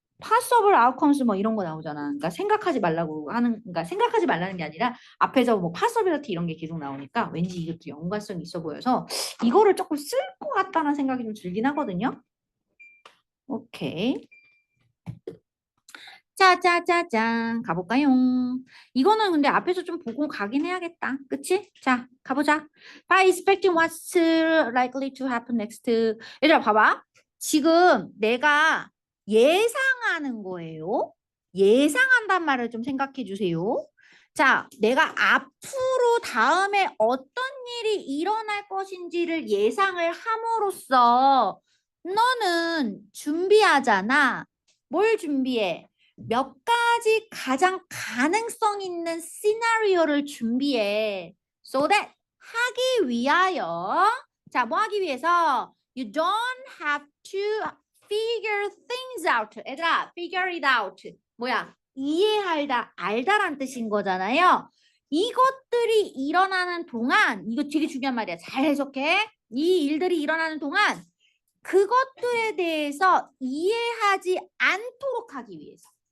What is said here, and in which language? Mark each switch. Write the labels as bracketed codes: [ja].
[ko] possible outcomes 뭐 이런 거 나오잖아. 그러니까 생각하지 말라고 하는, 그러니까 생각하지 말라는 게 아니라 앞에서 뭐 possibility 이런 게 계속 나오니까 왠지 이것도 연관성이 있어 보여서 이거를 조금 쓸 것 같다는 생각이 좀 들긴 하거든요. 오케이. 짜자자잔 가볼까요? 이거는 근데 앞에서 좀 보고 가긴 해야겠다. 그치? 자, 가보자. [en] By expecting what's likely to happen next. [ko] 얘들아, 봐봐. 지금 내가 예상하는 거예요. 예상한단 말을 좀 생각해 주세요. 자, 내가 앞으로 다음에 어떤 일이 일어날 것인지를 예상을 함으로써 너는 준비하잖아. 뭘 준비해? 몇 가지 가장 가능성 있는 시나리오를 준비해. [en] So that [ko] 하기 위하여 자, 뭐 하기 위해서 [en] you don't have to figure things out. 얘들아, figure it out. [ko] 뭐야? 이해하다, 알다란 뜻인 거잖아요. 이것들이 일어나는 동안 이거 되게 중요한 말이야. 잘 해석해. 이 일들이 일어나는 동안 그것들에 대해서 이해하지 않도록 하기 위해서.